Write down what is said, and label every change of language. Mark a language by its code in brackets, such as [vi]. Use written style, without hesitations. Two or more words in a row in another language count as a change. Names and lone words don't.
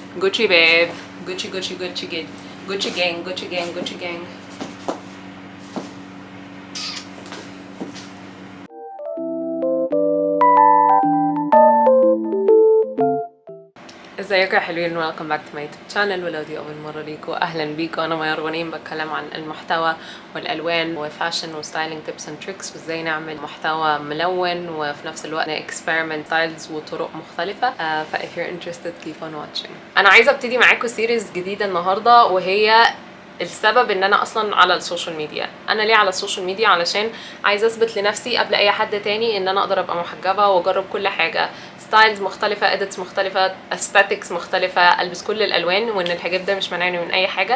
[en] Gucci babe. Gucci, Gucci, Gucci gang. Gucci gang, Gucci gang, Gucci gang. [ar] ازيكم يا حلوين، [en] welcome back to my YouTube channel. [ar] ولو دي اول مره ليكوا اهلا بيكوا. انا ميار غنيم، بتكلم عن المحتوى والالوان وفاشن وستايلينج [en] tips and tricks, [ar] وازاي نعمل محتوى ملون وفي نفس الوقت [en] experiment styles [ar] وطرق مختلفه. [en] ف if you're interested keep on watching. انا عايزه ابتدي معاكم سيريز جديده النهارده، وهي السبب ان انا اصلا على the social media. انا ليه على the social media? علشان عايزه اثبت لنفسي قبل اي حد تاني ان انا اقدر ابقى محجبه واجرب كل حاجه، ستايلز مختلفه، اديتس مختلفه، استاتيكس مختلفه، البس كل الالوان، وان الحجاب ده مش مانعني من اي حاجه.